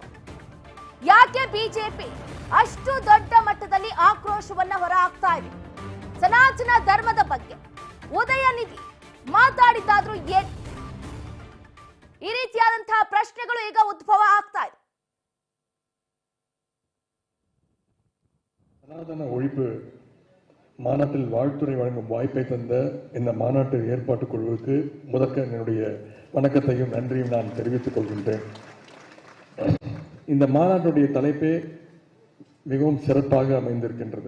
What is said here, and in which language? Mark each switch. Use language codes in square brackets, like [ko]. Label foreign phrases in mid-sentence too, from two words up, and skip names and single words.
[kn] ಯಾಕೆ ಬಿಜೆಪಿ ಅಷ್ಟು ದೊಡ್ಡ ಮಟ್ಟದಲ್ಲಿ ಆಕ್ರೋಶವನ್ನ ಹೊರಹಾಕ್ತಾ ಇದೆ? ಸನಾತನ ಧರ್ಮದ ಬಗ್ಗೆ ಉದಯನಿಧಿ ಮಾತಾಡಿದ್ದಾದ್ರೂ ಏನು? ಈ ರೀತಿಯಾದಂತಹ ಪ್ರಶ್ನೆಗಳು ಈಗ ಉದ್ಭವ ಆಗ್ತಾ ಇದೆ. [ta] சனாதன ஒழிப்பு மாநாட்டில் வாழ்த்துறை வழங்கும் வாய்ப்பை தந்த இந்த மாநாட்டு ஏற்பாட்டு குழுவுக்கு முதற்க என்னுடைய வணக்கத்தையும் நன்றியும் நான் தெரிவித்துக் கொள்கின்றேன். இந்த மாநாட்டுடைய தலைப்பே மிகவும் சிறப்பாக அமைந்திருக்கின்றது.